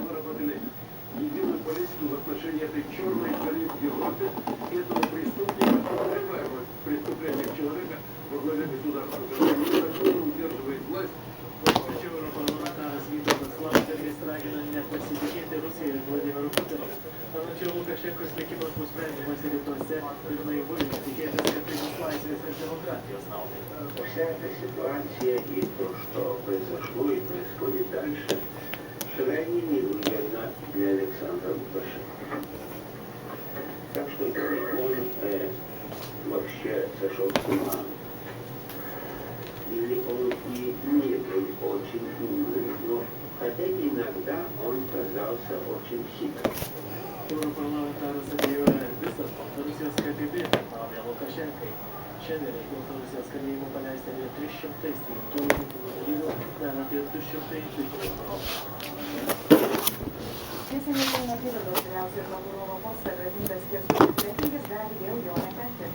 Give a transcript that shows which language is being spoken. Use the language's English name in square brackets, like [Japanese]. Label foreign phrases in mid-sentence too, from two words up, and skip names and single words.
[Russian] выработали единую политику в отношении этой черной горы в Европе, этого преступника, первое преступление человека во главе государства, который незаконно удерживает власть. [Lithuanian] Tačiau europarlamentaras Vytautas Landsbergis ragina nepasitikėti Rusijai ir Vladimiru Putinu. Tačiau Lukašenkos likimas bus sprendžiamas rytuose ir naivu tikėtis, kad tai bus laisvės ir demokratijos naudai. [Russian] Вся эта ситуация и то, что произошло и происходит дальше, крайне невыгодно для Александра Лукашенко. Так что он вообще сошел с ума. Или он и не был очень умным, но хотя иногда он казался очень хитрым. [Lithuanian] Europarlamentaras abejoja visas Baltarusijos KGB tarnauja Lukašenkai. Šiandien iš Baltarusijos kalėjimų paleista apie 300 suimtųjų dalyvių, dar apie 200 įtaikinimų. Neseniai apygardos vyriausiojo prokuroro postą grąžintas Kęstutis Kretingis gali vėl jo netekti.